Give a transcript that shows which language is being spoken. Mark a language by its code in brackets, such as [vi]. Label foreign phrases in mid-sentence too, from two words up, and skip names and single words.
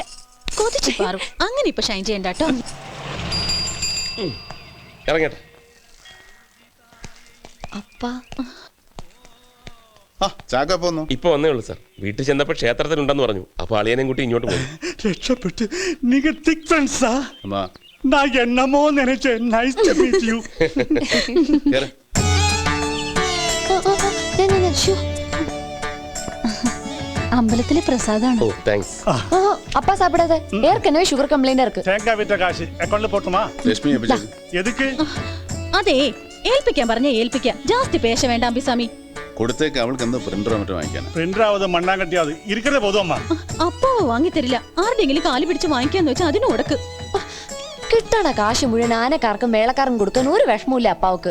[ml] അങ്ങനെ ഇപ്പൊ ഷൈൻ ചെയ്യണ്ട കേട്ടോ. ഇപ്പൊ വന്നേ ഉള്ളൂ സാർ. വീട്ടിൽ ചെന്നപ്പോ ക്ഷേത്രത്തിലുണ്ടെന്ന് പറഞ്ഞു. അപ്പൊ അളിയനെയും കൂട്ടി ഇങ്ങോട്ട് പോയി. രക്ഷപ്പെട്ട്. നിങ്ങൾ [en] thick friends? [ta] நான் என்னமோ நினைச்சேன். [en] nice to meet you. [ml] അമ്പലത്തിലെ പ്രസാദാണ്. ഓ താങ്ക്സ്. [ta] அப்பா சாப்பிடாத, ஏற்கனவே [en] sugar complaint [ta] இருக்கு. தேங்காய் வித்த காசு அக்கவுண்ட்ல போட்டுமா? [ml] ലക്ഷ്മി [ta] எதுக்கு? [ml] അതെ, ഏൽപ്പിക്കാൻ പറഞ്ഞ ഏൽപ്പിക്കാം. [ta] ஜாஸ்தி பேச [ml] വേണ്ട അമ്പിസ്വാമി. കൊടുത്തേക്ക്. അവൾക്ക് എന്താ പ്രിന്ററോ മറ്റോ വാങ്ങിക്കാൻ? [ta] பிரிண்டராவது மண்ணாங்கட்டியாவது இருக்கதே போதும். [ml] അപ്പോ വാങ്ങി തരില്ല. ആരുടെങ്കിലും കാല് പിടിച്ച് വാങ്ങിക്കാന്ന് വെച്ചാൽ അതിന് കൊടുക്ക്. കിട്ടണ കാശ് മുഴുവൻ ആനക്കാർക്കും മേളക്കാർക്കും കൊടുക്കാൻ ഒരു വിഷമമില്ല അപ്പാവക്ക്.